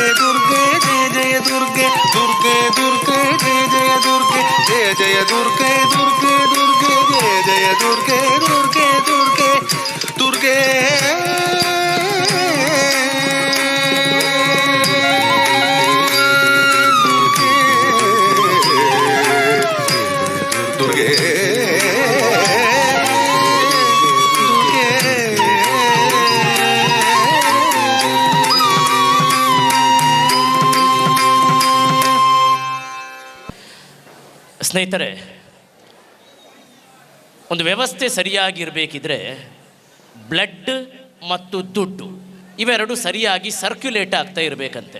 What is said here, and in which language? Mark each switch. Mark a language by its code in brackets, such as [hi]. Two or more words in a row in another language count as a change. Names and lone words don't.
[sa] துர்கே ஜய ஜய துர்கே துர்கே துர்கே ஜய ஜய துர்கே ஜய ஜய துர்கே துர்கே துர்கே ஜய ஜய துர்கே துர்கே துர்கே துர்கே துர்கே [kn] ಸ್ನೇಹಿತರೆ, ಒಂದು ವ್ಯವಸ್ಥೆ ಸರಿಯಾಗಿರಬೇಕಿದ್ರೆ ಬ್ಲಡ್ ಮತ್ತು ದುಡ್ಡು ಇವೆರಡು ಸರಿಯಾಗಿ ಸರ್ಕ್ಯುಲೇಟ್ ಆಗ್ತಾ ಇರಬೇಕಂತೆ.